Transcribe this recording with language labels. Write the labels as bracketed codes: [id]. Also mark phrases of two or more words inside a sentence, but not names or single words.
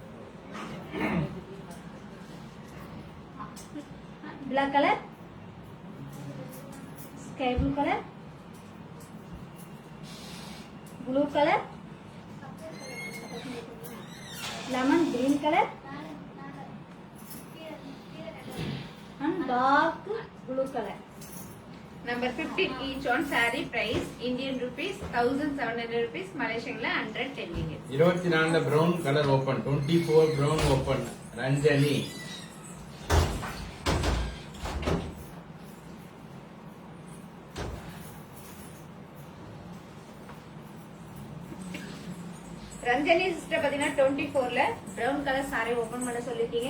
[en] black colour, sky blue colour, blue colour, lemon green colour and dark blue color. Number 15 each one saree price Indian rupees 1700 rupees Malaysian la 110 ringgit. 24ல brown colour open. 24 brown open ரஞ்சனி. [ta] ரஞ்சனி சிஸ்டர் பாத்தீங்கன்னா 24ல [en] brown colour saree open [ta] பண்ண சொல்லிருக்கீங்க.